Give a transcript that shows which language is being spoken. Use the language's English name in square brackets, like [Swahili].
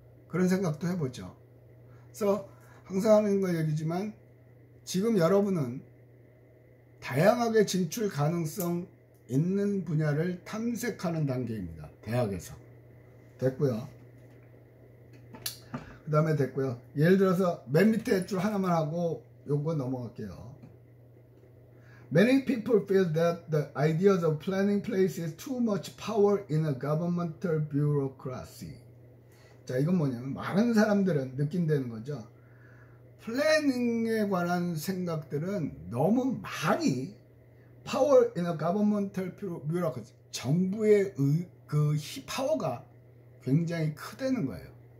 [Korean] 그런 생각도 해보죠. 그래서 항상 하는 거 얘기지만 지금 여러분은 다양하게 진출 가능성 있는 분야를 탐색하는 단계입니다. 대학에서. 됐고요. 그 다음에 됐고요. 예를 들어서 맨 밑에 줄 하나만 하고 요거 넘어갈게요. [English] Many people feel that the ideas of planning places too much power in a governmental bureaucracy. [Korean] 자, 이건 뭐냐면 많은 사람들은 느낀다는 거죠. 플래닝에 관한 생각들은 너무 많이 [English] power in a governmental bureaucracy, [Korean] 정부의 파워가 굉장히 크다는 거예요.